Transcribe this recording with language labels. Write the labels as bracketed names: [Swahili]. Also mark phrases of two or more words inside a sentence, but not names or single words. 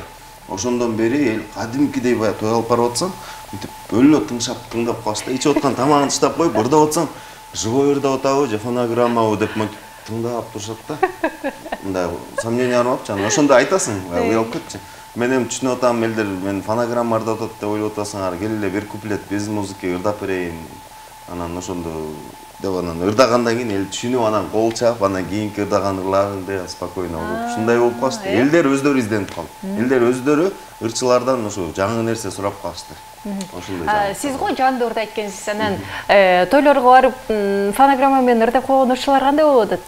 [Kyrgyz] Ошондон бери эл кадимкидей баягы той алып барып атсам, мынтип өлө тыңшап тыңдап калышты да, ичип аткан тамагын таштап коюп ырдап атсам, живой ырдап атабы же фонограммабы деп тыңдап турушат да. Мындай сомнение бармапчы, анан ошондо айтасың, уялып кетчи. Мен эми түшүнүп атам, элдер мен фонограмма ырдап атат деп ойлоп атасыңар, кел эле бир куплет [Russian] без музыки [Kyrgyz] ырдап берейин. Анан ошондо деп анан ырдагандан кийин эл түшүнүп анан кол чаап анан кийинки ырдаган ырларында спокойно болуп ушундай болуп калышты. Элдер өздөрү изденип калды. Элдер өздөрү ырчылардан ошо жаңы нерсе сурап калышты. Ошондой. Сиз го жандуу ырдайт экенсиз. Анан тойлорго барып фонограмма менен ырдап койгон ырчылар кандай болуп атат?